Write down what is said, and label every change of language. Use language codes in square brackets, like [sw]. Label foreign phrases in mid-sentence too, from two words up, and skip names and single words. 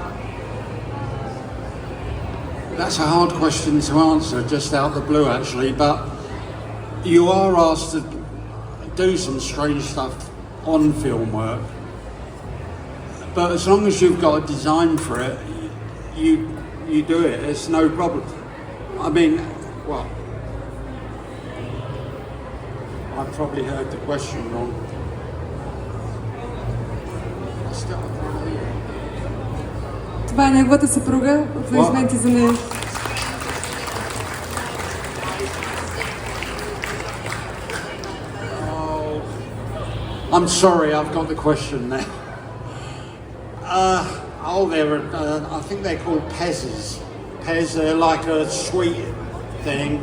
[en] That's a hard question to answer just out of the blue actually, but you are asked to do some strange stuff on film work. But as long as you've got a design for it, you do it, it's no problem. I mean, well, I probably heard the question wrong. [bg] Това е неговата съпруга. Аплодисменти за нея. [en] I'm sorry, I've got the question there. I think they're called pezzes. Pez, they're like a sweet thing.